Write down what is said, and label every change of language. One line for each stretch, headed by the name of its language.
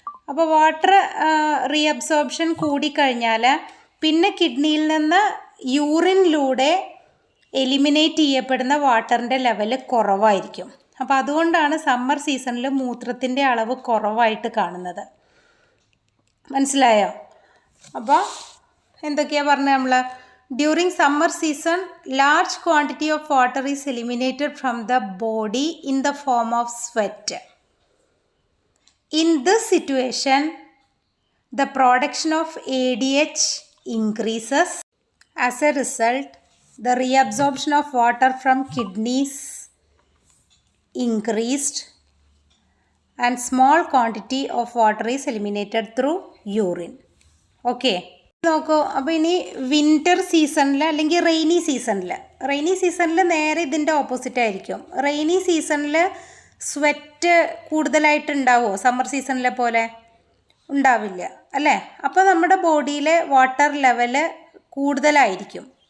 Malayalam: അപ്പോൾ water reabsorption കൂടിക്കഴിഞ്ഞാൽ പിന്നെ കിഡ്നിയിൽ നിന്ന് യൂറിനിലൂടെ എലിമിനേറ്റ് ചെയ്യപ്പെടുന്ന വാട്ടറിൻ്റെ ലെവൽ കുറവായിരിക്കും. അപ്പോൾ അതുകൊണ്ടാണ് സമ്മർ സീസണിൽ മൂത്രത്തിൻ്റെ അളവ് കുറവായിട്ട് കാണുന്നത്. മനസ്സിലായോ? അപ്പോൾ എന്തൊക്കെയാണ് പറഞ്ഞത് നമ്മൾ?
English: During summer season, large quantity of water is eliminated from the body in the form of sweat. In this situation, the production of ADH increases. As a result, the reabsorption of water from kidneys increased and small quantity of water is eliminated through urine. Okay.
Malayalam: നോക്കൂ, അപ്പോൾ ഇനി winter സീസണിൽ അല്ലെങ്കിൽ rainy സീസണിൽ നേരെ ഇതിൻ്റെ opposite ആയിരിക്കും. Rainy സീസണിൽ സ്വെറ്റ് കൂടുതലായിട്ട് ഉണ്ടാവുമോ? സമ്മർ സീസണിലെ പോലെ ഉണ്ടാവില്ല അല്ലേ? അപ്പോൾ നമ്മുടെ ബോഡിയിലെ വാട്ടർ ലെവല് കൂടുതലായിരിക്കും.